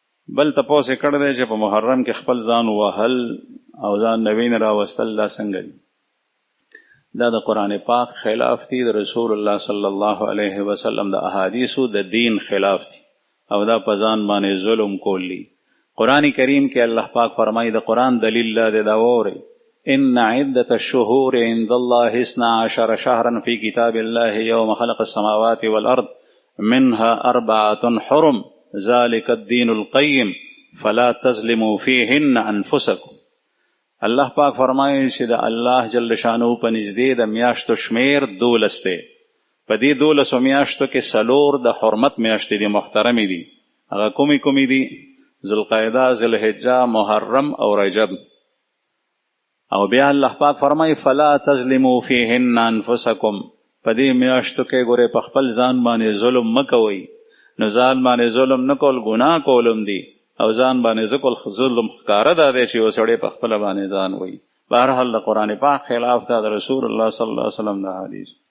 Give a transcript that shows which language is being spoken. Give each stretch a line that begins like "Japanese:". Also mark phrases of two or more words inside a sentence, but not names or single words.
Pashto: بل تپوس یې کړی دی چې په محرم کې خپل ځان وهل او ځان نوی نه راوستل دا څنګه دي؟ دا د قرآن پاک خلاف دي، د رسول الله
Arabic: صلی الله علیه وسلم
Pashto: د احادیثو د دین خلاف دي، او دا په ځان باندې ظلم کول دي. قرآن کریم کې الله پاک فرمایي د قرآن دلیل لا دی دا وورئ:
Arabic: ان عدة الشهور عند الله 12 شهرا في كتاب الله يوم خلق السماوات والأرض منها 4 حرم ذلك الدين القيم فلا تظلموا فيهن انفسكم.
Pashto: الله پاک فرمایي چې د الله
Arabic: جل شانو
Pashto: په نږدې د میاشتو شمیر 12 دی. په دې 12 میاشتو کې 4 د حرمت میاشتې دي، محترمې دي. هغه کومې دي؟ ذوالقعده، ذوالحجه، محرم او رجب. او بیا الله پاک فرمایي
Arabic: فلا تظلموا فيهن انفسكم.
Pashto: په دې میاشتو کې ګوره په خپل ځان باندې ظلم مکوئ. نو ځان باندې ظلم نه کول ګناه کولم دي، او ځان باندې ځکل ظلم ښکاره دا دی چې یو سړی په خپله باندې ځان وایي. بهرحال د قرآن پاک خلاف دا د رسول الله
Arabic: صلی الله علیه وسلم
Pashto: د حدیث.